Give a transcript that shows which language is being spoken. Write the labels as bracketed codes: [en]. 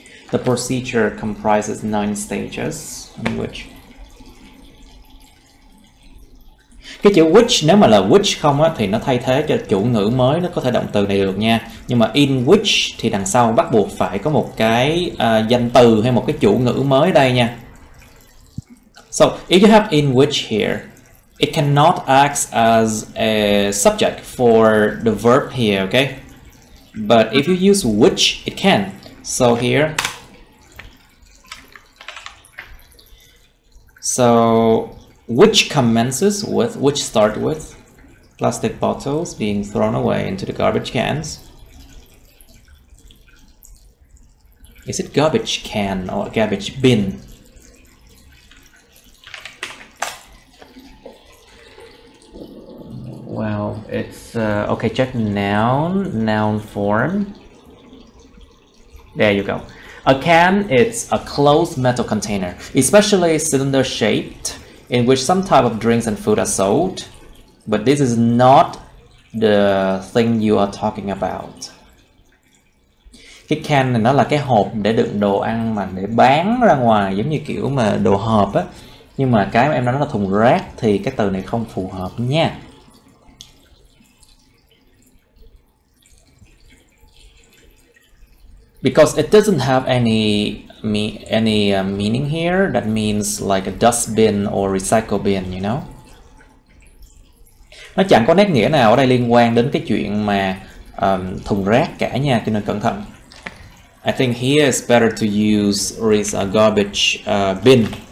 [en] The procedure comprises 9 stages in which. [vi] Cái chữ which, nếu mà là which không á, thì nó thay thế cho chủ ngữ mới, nó có thể động từ này được nha. Nhưng mà in which thì đằng sau bắt buộc phải có một cái danh từ hay một cái chủ ngữ mới đây nha. [en] So if you have in which here, it cannot act as a subject for the verb here, okay? But if you use which, it can. So here, so which commences with, which start with plastic bottles being thrown away into the garbage cans. Is it garbage can or garbage bin? Well, it's okay, check noun form. There you go. A can is a closed metal container, especially cylinder shaped, in which some type of drinks and food are sold, but this is not the thing you are talking about. [vi] Cái can này nó là cái hộp để đựng đồ ăn mà để bán ra ngoài, giống như kiểu mà đồ hộp á. Nhưng mà cái mà em nói nó là thùng rác thì cái từ này không phù hợp nha. [en] Because it doesn't have any meaning here. That means like a dustbin or recycle bin, you know. [vi] Nó chẳng có nét nghĩa nào ở đây liên quan đến cái chuyện mà thùng rác cả nha, cho nên cẩn thận. [en] I think here it's better to use a garbage bin.